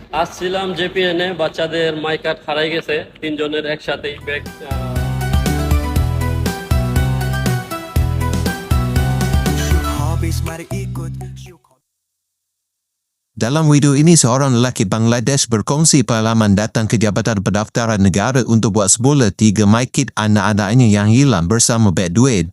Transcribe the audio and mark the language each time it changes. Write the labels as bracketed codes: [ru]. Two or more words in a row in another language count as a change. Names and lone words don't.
[bn] আসছিলাম জেপিএনে, বাচ্চাদের মাই কার্ড হারাই গেছে তিনজনের একসাথেই ব্যাগ। [ms] Dalam video ini seorang lelaki Bangladesh berkongsi pengalaman datang ke Jabatan Pendaftaran Negara untuk buat semula 3 MyKit anak-anaknya yang hilang bersama beg duit.